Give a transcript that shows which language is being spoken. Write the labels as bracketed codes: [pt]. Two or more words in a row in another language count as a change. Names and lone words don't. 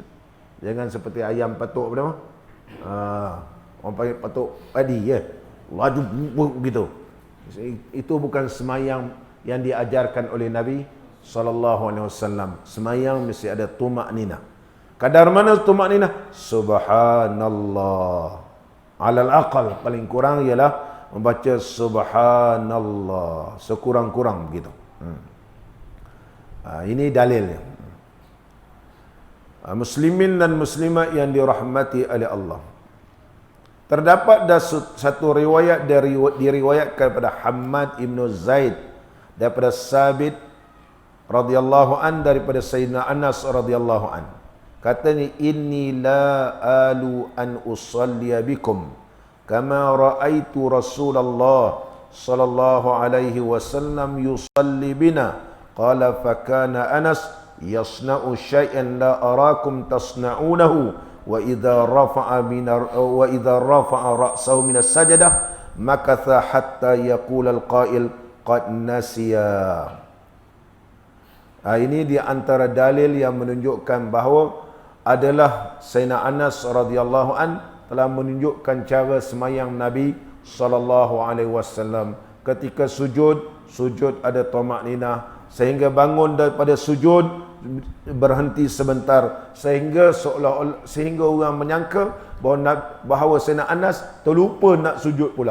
[ms] Jangan seperti ayam patuk apa nama? Orang panggil patuk padi ya. Laju begitu. Itu bukan semayang yang diajarkan oleh Nabi SAW. Semayang mesti ada tuma'ninah. Kadar mana tuma'ninah? Subhanallah. [ar] على الأقل, [ms] paling kurang ialah membaca subhanallah. Sekurang-kurang begitu. Ini dalilnya. Muslimin dan muslimat yang dirahmati oleh Allah. Terdapat satu riwayat diriwayatkan pada Hammad ibn Zaid daripada Sabit [ar] رضي الله عنه [ms] daripada Sayyidina Anas [ar] رضي الله عنه. [ms] Katanya, [ar] إني لا آلو أن أصلي بكم كما رأيت رسول الله صلى الله عليه وسلم يصلي بنا. قال فكان أنس يصنع شيئا لا أراكم تصنعونه وإذا رفع رأسه من السجدة مكث حتى يقول القائل قد نسي. [ms] Ini di antara dalil yang menunjukkan bahawa adalah Sayyidina Anas [ar] رضي الله عنه [ms] telah menunjukkan cara semayang Nabi [ar] صلى الله عليه وسلم. [ms] Ketika sujud ada tuma'ninah, sehingga bangun daripada sujud berhenti sebentar, sehingga orang menyangka bahawa Sayyidina Anas terlupa nak sujud pula.